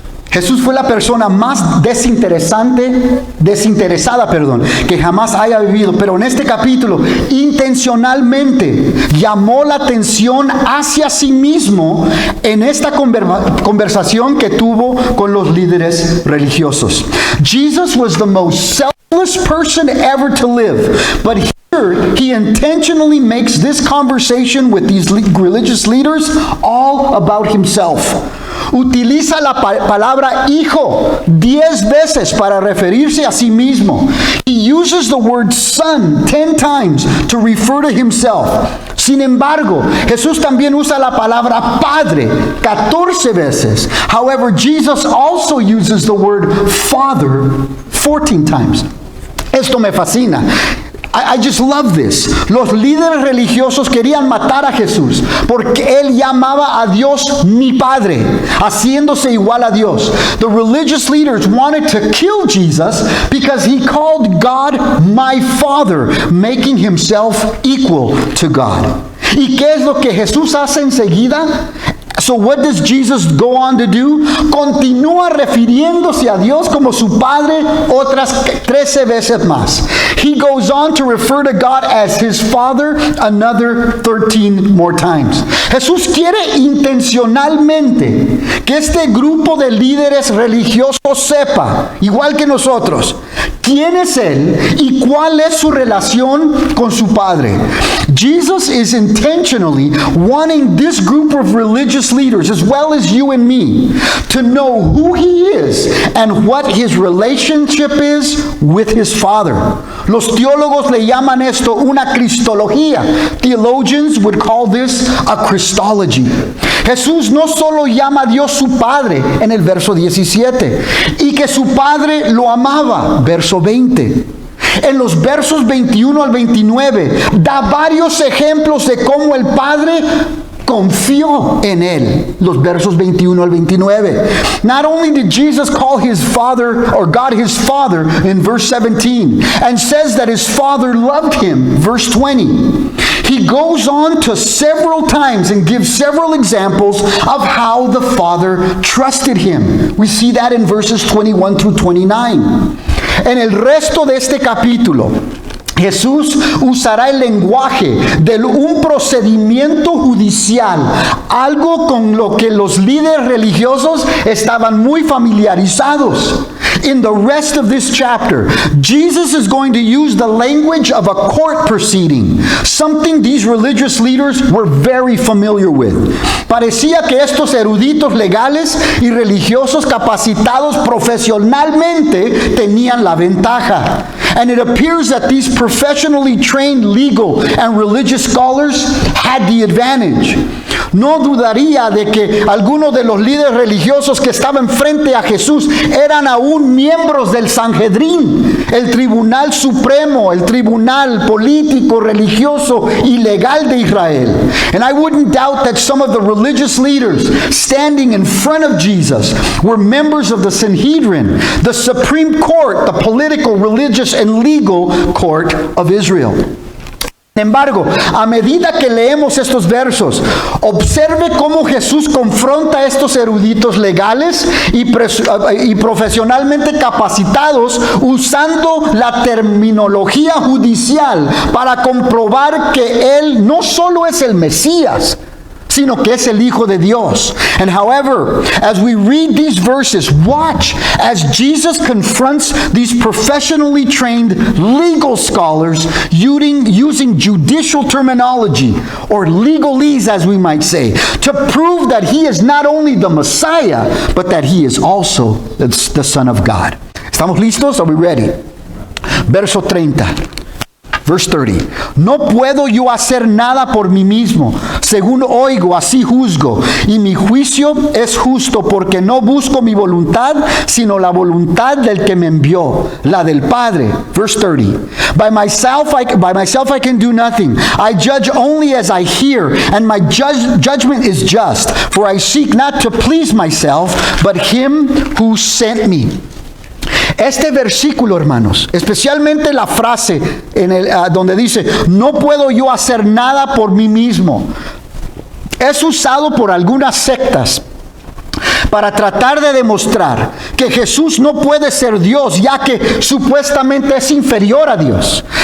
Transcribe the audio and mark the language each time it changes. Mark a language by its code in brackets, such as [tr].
[es] Jesús fue la persona más desinteresada, que jamás haya vivido. Pero en este capítulo, intencionalmente llamó la atención hacia sí mismo en esta conversación que tuvo con los líderes religiosos. [en] Jesus was the most selfless person ever to live, but here he intentionally makes this conversation with these religious leaders all about himself. [es] Utiliza la palabra hijo 10 veces para referirse a sí mismo. [en] He uses the word son 10 times to refer to himself. [es] Sin embargo, Jesús también usa la palabra padre 14 veces. [en] However, Jesus also uses the word father 14 times. [es] Esto me fascina. [en] I just love this. [es] Los líderes religiosos querían matar a Jesús porque él llamaba a Dios mi Padre, haciéndose igual a Dios. [en] The religious leaders wanted to kill Jesus because he called God my Father, making himself equal to God. [es] ¿Y qué es lo que Jesús hace enseguida? [en] So what does Jesus go on to do? [es] Continúa refiriéndose a Dios como su Padre otras 13 veces más. [en] He goes on to refer to God as his Father another 13 more times. [es] Jesús quiere intencionalmente que este grupo de líderes religiosos sepa, igual que nosotros, quién es Él y cuál es su relación con su Padre. [en] Jesus is intentionally wanting this group of religious leaders, as well as you and me, to know who He is and what His relationship is with His Father. [es] Los teólogos le llaman esto una cristología. [en] Theologians would call this a Christology. [es] Jesús no solo llama a Dios su Padre en el verso 17, y que su Padre lo amaba, verso 20. En los versos 21 al 29 da varios ejemplos de cómo el Padre confió en él. Los versos 21 al 29. [en] Not only did Jesus call his Father, or God his Father, in verse 17, and says that his Father loved him, verse 20. He goes on to several times and gives several examples of how the Father trusted him. We see that in verses 21 through 29. [es] En el resto de este capítulo, Jesús usará el lenguaje de un procedimiento judicial, algo con lo que los líderes religiosos estaban muy familiarizados. [en] In the rest of this chapter, Jesus is going to use the language of a court proceeding, something these religious leaders were very familiar with. [es] Parecía que estos eruditos legales y religiosos capacitados profesionalmente tenían la ventaja. [en] And it appears that these professionally trained legal and religious scholars had the advantage. [es] No dudaría de que algunos de los líderes religiosos que estaban frente a Jesús eran aún miembros del Sanhedrin, el tribunal supremo, el tribunal político, religioso y legal de Israel. [en] And I wouldn't doubt that some of the religious leaders standing in front of Jesus were members of the Sanhedrin, the Supreme Court, the political, religious, and legal court of Israel. [es] Sin embargo, a medida que leemos estos versos, observe cómo Jesús confronta a estos eruditos legales y profesionalmente capacitados usando la terminología judicial para comprobar que Él no solo es el Mesías, sino que es el Hijo de Dios. [en] And however, as we read these verses, watch as Jesus confronts these professionally trained legal scholars using judicial terminology, or legalese as we might say, to prove that He is not only the Messiah, but that He is also the Son of God. [es] ¿Estamos listos? [en] Are we ready? [es] Verso 30. [en] Verse 30. [es] No puedo yo hacer nada por mí mismo. Según oigo, así juzgo. Y mi juicio es justo, porque no busco mi voluntad, sino la voluntad del que me envió, la del Padre. [en] Verse 30. By myself I can do nothing. I judge only as I hear, and my judgment is just. For I seek not to please myself, but Him who sent me. [es] Este versículo, hermanos, especialmente la frase donde dice, no puedo yo hacer nada por mí mismo, es usado por algunas sectas para tratar de demostrar que Jesús no puede ser Dios, ya que supuestamente es inferior a Dios.